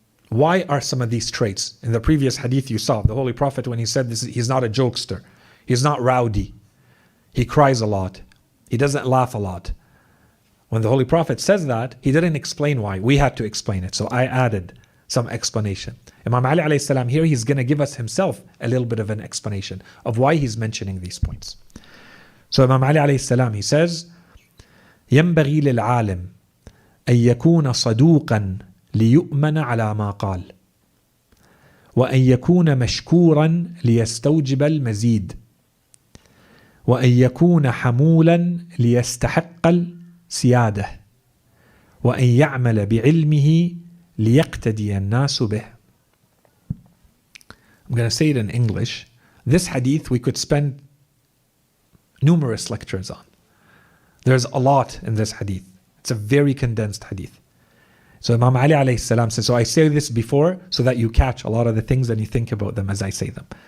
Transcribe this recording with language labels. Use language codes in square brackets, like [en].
[en] Why are some of these traits? In the previous hadith you saw, the Holy Prophet, when he said this, he's not a jokester, he's not rowdy, he cries a lot, he doesn't laugh a lot. When the Holy Prophet says that, he didn't explain why. We had to explain it. So I added some explanation. Imam Ali alayhi salam here, he's going to give us himself a little bit of an explanation of why he's mentioning these points. So Imam Ali alayhi salam, he says, [ar] ينبغي للعالم أن يكون صدوقا ليؤمن على ما قال وأن يكون مشكورا ليستوجب المزيد وأن يكون حمولا ليستحق السيادة وأن يعمل بعلمه ليقتدي الناس به. [en] I'm going to say it in English. This hadith we could spend numerous lectures on. There's a lot in this hadith. It's a very condensed hadith. So Imam Ali alayhi salam says, so I say this before so that you catch a lot of the things and you think about them as I say them.